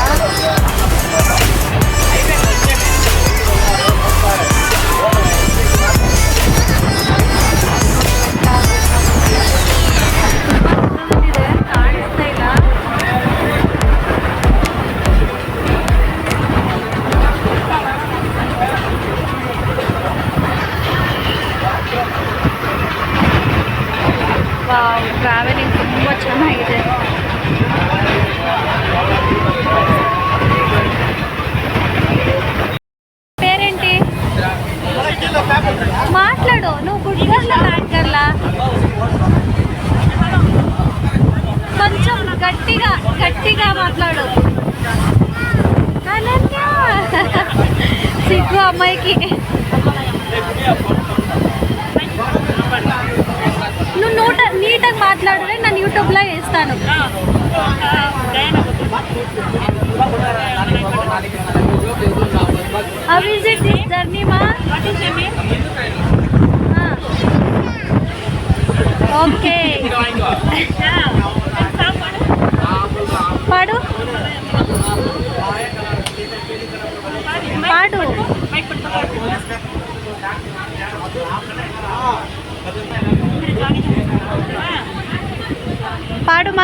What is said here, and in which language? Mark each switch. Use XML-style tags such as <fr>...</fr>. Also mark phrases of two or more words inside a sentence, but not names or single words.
<kn>ಕಾಣಿಸ್ತಾ ಇಲ್ಲ. ವಾವ್, ಟ್ರಾವೆಲಿಂಗ್ ತುಂಬ ಚೆನ್ನಾಗಿದೆ.</kn> <te>పేరేంటి మాట్లాడు, నువ్వు గుడ్ గర్ల్ బ్యాడ్ గర్ల్? కొంచెం గట్టిగా మాట్లాడు. అనన్య, సిగ్గు అమ్మాయికి. నువ్వు నీట్గా మాట్లాడు, నేను యూట్యూబ్లో వేస్తాను.</te> <en>How is it this journey, ma? What is your name? Okay.</en> <te>పాడు పాడు. పాడుమా.</te>